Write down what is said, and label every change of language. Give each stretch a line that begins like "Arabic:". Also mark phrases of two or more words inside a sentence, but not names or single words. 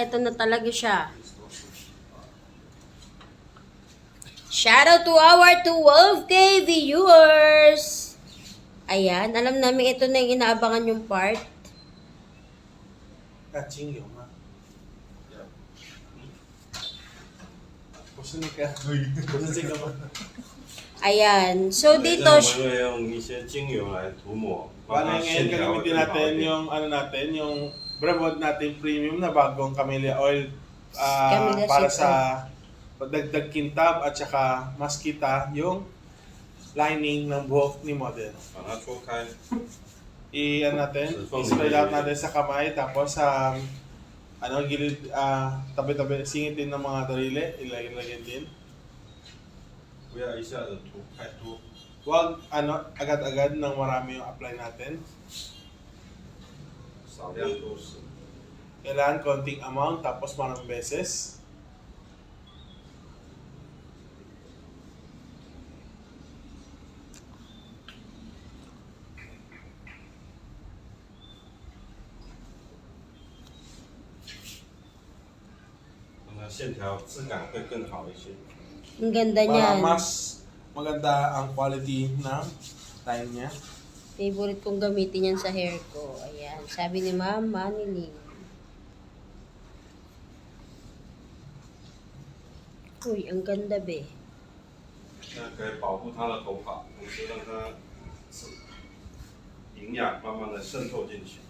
Filipino: Ito na talaga siya.
English: Shoutout to our 12K viewers!
Filipino: Ayan, alam namin ito na yung inaabangan yung part. Catching yun, ha? Pusunin ka. Pusunin ka ba? Ayan, so
Chinese: 对
Filipino: dito,
Chinese: 那我们会用一些精油来涂抹，让
Filipino: Bale
Chinese: 它
Filipino: ngayon
Chinese: 线条会
Filipino: gagamitin
Chinese: 更好
Filipino: natin
Chinese: 一点。
Filipino: yung ano natin, yung Brevod natin premium na bagong
English: camellia oil
Filipino: Camellia para seed sa pagdagdag kintab at saka mas kita yung lining ng buhok ni model.
Chinese: 把它搓开，
Filipino: I-ano natin, i-
English: spread out
Filipino: natin sa kamay tapos sa gilid, tabi-tabi, singitin ng mga daliri, ilagay din.
Chinese: 不要一下子涂太多。
Filipino: Huwag agad-agad nang marami yung apply natin.
Chinese: 少量多湿。
Filipino: Kailangan konting amount tapos maraming beses.
Chinese: Para 线条质感会更好一些。
Filipino: ang ganda Para niyan. mas maganda ang quality ng line niya. Favorite kong gamitin yan sa hair ko. Ayan, sabi ni Mama Niling. Uy, ang ganda be.
Chinese: 这样可以保护它的头发，同时让它营养慢慢的渗透进去。